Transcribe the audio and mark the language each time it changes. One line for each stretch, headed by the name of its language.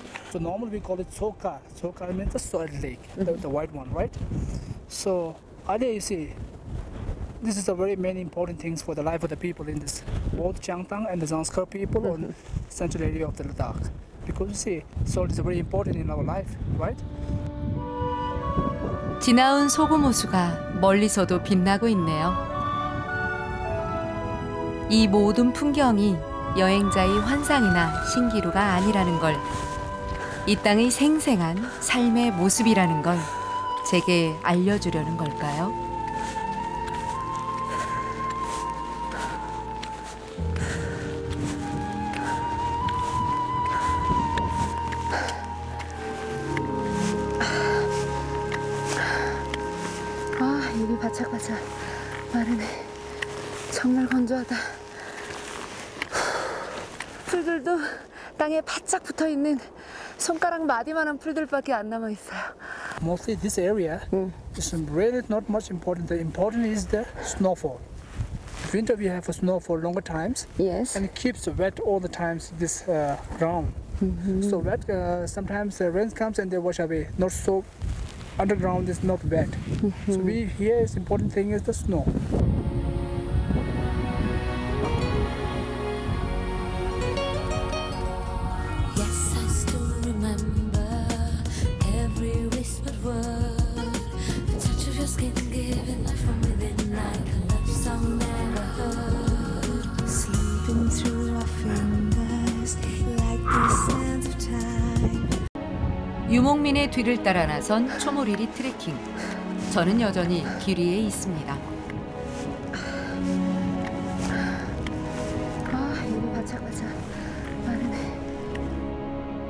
English: So normally we call it Sokar. Sokar means the soil lake, the white one, right? So earlier you see, this is a very many important things for the life of the people in this both Changtang and the Zanskar people on central area of the Ladakh. Because you see, salt is very important in our life, right?
Korean: 지나온 소금 호수가 멀리서도 빛나고 있네요. 이 모든 풍경이 여행자의 환상이나 신기루가 아니라는 걸, 이 땅의 생생한 삶의 모습이라는 걸 제게 알려주려는 걸까요? 아, 입이 바짝바짝 마르네. 정말 건조하다. 풀들도 땅에 바짝 붙어 있는 손가락 마디만한 풀들밖에 안 남아 있어요.
English: Mostly this area is really not much important. The important is the snowfall. Winter we have a snow for longer times, Yes. and it keeps wet all the times this ground. So wet sometimes the rain comes and they wash away. Not so underground is not wet. So we here is important thing is the snow. Yes, I still remember every whispered word. The touch of your skin giving life from within like a love song never heard. Sleeping through our fingers like the sands of time.
Korean: 유목민의 뒤를 따라 나선 초모리리 트레킹. 저는 여전히 길 위에 있습니다. 아, 입이 바짝바짝 마르네.